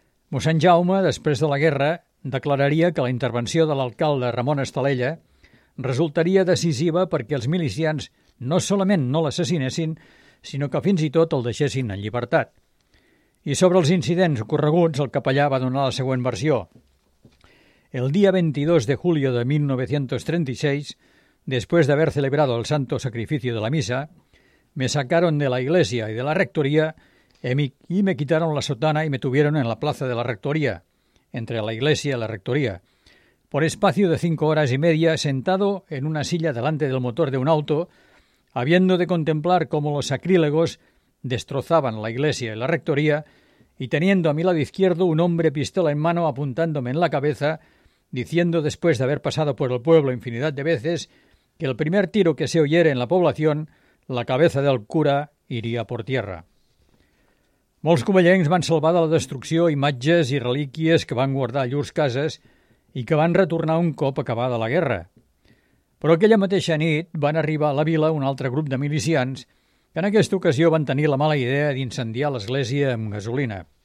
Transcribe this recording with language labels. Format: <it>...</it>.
<ca>Mossèn Jaume, després de la guerra, declararia que la intervenció de l'alcalde Ramon Estalella resultaria decisiva perquè els milicians no solament no l'assassinessin, sinó que fins i tot el deixessin en llibertat. I sobre els incidents ocorreguts, el capellà va donar la següent versió.</ca> <es>El dia 22 de julio de 1936, después de haber celebrado el santo sacrificio de la misa, me sacaron de la iglesia y de la rectoría y me quitaron la sotana y me tuvieron en la plaza de la rectoría, entre la iglesia y la rectoría, por espacio de 5 horas y media sentado en una silla delante del motor de un auto, habiendo de contemplar cómo los sacrílegos destrozaban la iglesia y la rectoría y teniendo a mi lado izquierdo un hombre pistola en mano apuntándome en la cabeza, diciendo después de haber pasado por el pueblo infinidad de veces que el primer tiro que se oyere en la población, la cabeza del cura iría por tierra.</es> <ca>Molts cubellencs van salvar de la destrucció imatges i relíquies que van guardar a llurs cases i que van retornar un cop acabada la guerra. Però aquella mateixa nit van arribar a la vila un altre grup de milicians que en aquesta ocasió van tenir la mala idea d'incendiar l'església amb gasolina.</ca>